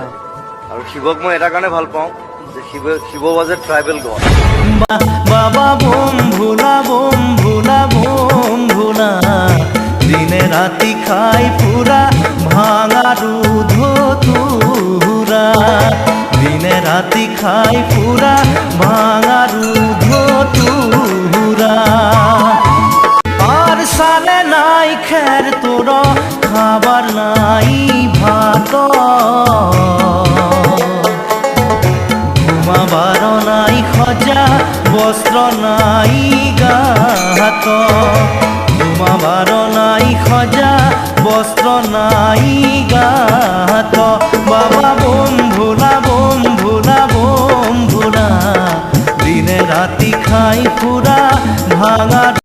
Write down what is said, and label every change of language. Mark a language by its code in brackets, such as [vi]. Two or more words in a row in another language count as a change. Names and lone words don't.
[as] আৰু শিৱক মই এটা কাৰণে ভাল পাওঁ যে শিৱ [en] was a tribal god. [as] বাবা বোম ভোলা দিনে ৰাতি খাই ফুৰা ভাঙা দুধ তুৰা, দিনে ৰাতি খাই ফুৰা ভাঙা দুধ তুৰা। [bn] আর সালে নাই খের তোর খাবার নাই ভাত, ঘুমাবার নাই খজা বস্ত্র নাই গাত, ঘুমাবার নাই খজা বস্ত্র নাই গাত। [as] বাবা বোম ভোলা দিনে রাতি খাই ফুরা ভাঙা